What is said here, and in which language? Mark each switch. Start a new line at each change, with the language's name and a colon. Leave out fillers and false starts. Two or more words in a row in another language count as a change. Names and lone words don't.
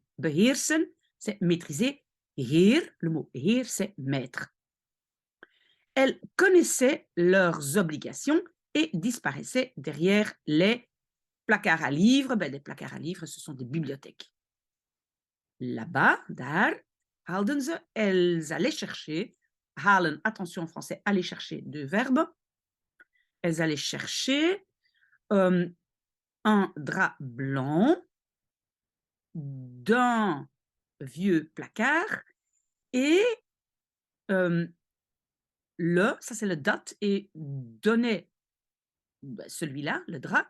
French: Beheersen, c'est maîtriser. Heer, le mot heer, c'est maître. Elles connaissaient leurs obligations et disparaissaient derrière les placards à livres. Les placards à livres, ce sont des bibliothèques. Là-bas,
Dutch: daar, haalden ze,
French: elles allaient chercher, halen, attention en français, aller chercher, deux verbes. Elles allaient chercher un drap blanc d'un vieux placard et ça c'est le dat, et donner celui-là, le drap.